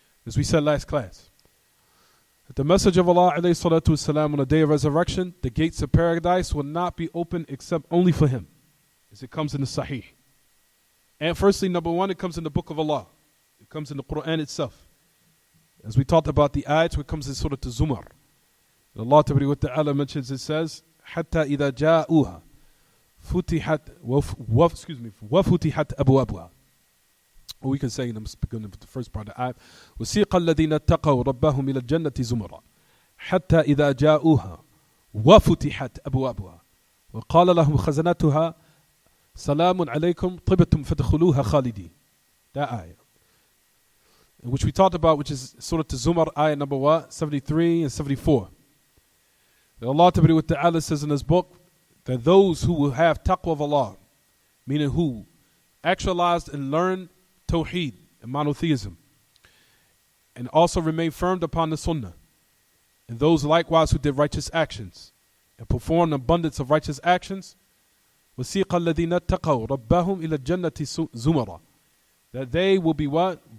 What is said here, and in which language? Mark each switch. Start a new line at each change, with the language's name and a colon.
English: As we said last class, that the message of Allah alayhi salatu wasalam, on the day of resurrection, the gates of paradise will not be open except only for him, as it comes in the Sahih. And firstly, number one, it comes in the book of Allah. It comes in the Quran itself. As we talked about the ayats, it comes in Surah Al-Zumar. Allah Ta'ala mentions, it says,
Arabic: حَتَّى إِذَا جَاءُوهَا فُتِحَتْ وَفُتِحَتْ أَبْوَابُهَا.
English: Or we can say in the beginning of the first part of the ayat,
Arabic: وَسِيقَ الَّذِينَ اتَّقَوْا رَبَّهُمْ إِلَى الْجَنَّةِ زُمَرًا حَتَّى إِذَا جَاءُوهَا وَفُتِحَتْ أَبْوَابُهَا وَقَالَ لَهُمْ خَزَنَتُهَا سَلَامٌ عَلَيْكُمْ طِبْتُمْ فَادْخُلُوهَا خَالِدِينَ.
English: That ayah, which we talked about, which is Surah Al-Zumar, ayah number what? 73 and 74. Allah Ta'ala says in His book that those who will have taqwa of Allah, meaning who actualized and learned Tawheed and monotheism, and also remain firm upon the Sunnah, and those likewise who did righteous actions and performed abundance of righteous actions,
Arabic: وَسِيقَ الَّذِينَ اتَّقَوْا رَبَّهُمْ إِلَى الْجَنَّةِ زُمَرًا,
English: that they will be what?